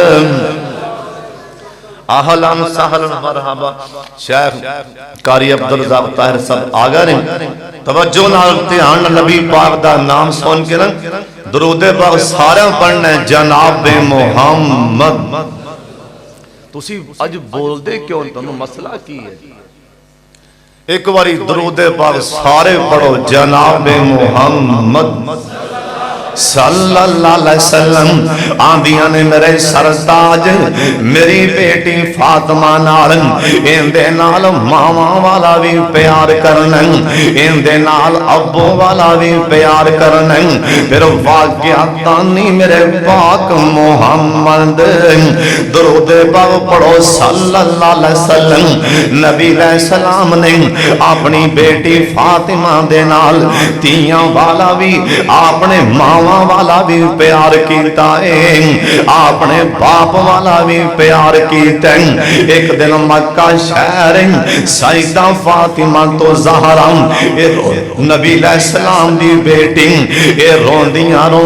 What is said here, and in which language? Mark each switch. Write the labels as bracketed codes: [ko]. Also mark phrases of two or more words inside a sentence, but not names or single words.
[ar] اہلاً سہلاً مرحبا [pa] شیخ قاری عبدالرزاق طاہر صاحب آگا رہے توجہ نال دھیان نبی پاک دا نام سن کے درود پاک سارے پڑھنا ہے جناب محمد تسی اج بول دے کیوں تنو مسئلہ کی ہے ایک باری درود پاک سارے پڑھو جناب محمد [ar] صلی اللہ علیہ وسلم [pa] آندیاں نے میرے سرتاج میری بیٹی فاطمہ نال اندے نال ماما والا بھی پیار کرنا اندے نال ابو والا بھی پیار کرنا پھر واقعہ تانی میرے پاک محمد درود پاک پڑھو [ar] صلی اللہ علیہ وسلم [pa] نبی [ar] علیہ السلام [pa] نے اپنی بیٹی فاطمہ دے نال تیاں والا بھی اپنے ماں والا بھی پیار کیتا ہے اپنے باپ والا بھی پیار کیتا ہے ایک دن مکہ شہر سیدہ فاطمہ تو زہرا نبی [ar] علیہ السلام [pa] دی بیٹی روندیاں